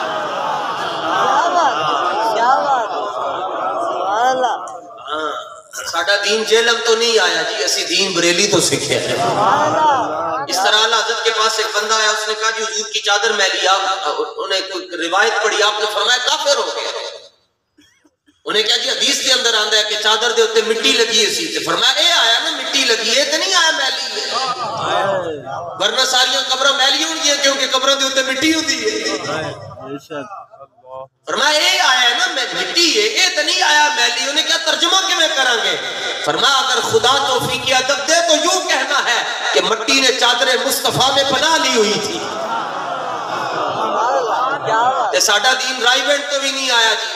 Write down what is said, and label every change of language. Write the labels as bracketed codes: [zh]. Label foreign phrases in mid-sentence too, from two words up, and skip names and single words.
[pa] ساڈا دین جیلم تو نہیں آیا جی، اسی دین بریلی تو سیکھے ہیں۔ [ur] اس طرح اعلیٰ حضرت کے پاس ایک بندہ آیا، اس نے کہا جی حضور کی چادر میلی، انہیں کوئی روایت پڑھی، آپ نے فرمایا کافر ہو گیا۔ [pa] انہیں کہا جی حدیث کے اندر آندا ہے کہ چادر دے اتے مٹی لگی سی، تے فرمایا اے آیا نا مٹی لگی ہے تے نہیں آیا میلی ہے، ورنہ ساریاں قبراں میلی ہوں گی کیونکہ قبراں دے اتے مٹی ہوندی ہے۔ فرمایا اے آیا ہے نا مٹی ہے، اے تے نہیں آیا میلی۔ انہیں کیا ترجمہ کیویں کریں گے؟ [ur] فرمایا اگر خدا توفیق ادب دے تو یوں کہنا ہے کہ مٹی نے چادر مصطفیٰ میں پناہ لی ہوئی تھی۔ [pa] کہ ساڈا دین رائیونٹ تو بھی نہیں آیا جی۔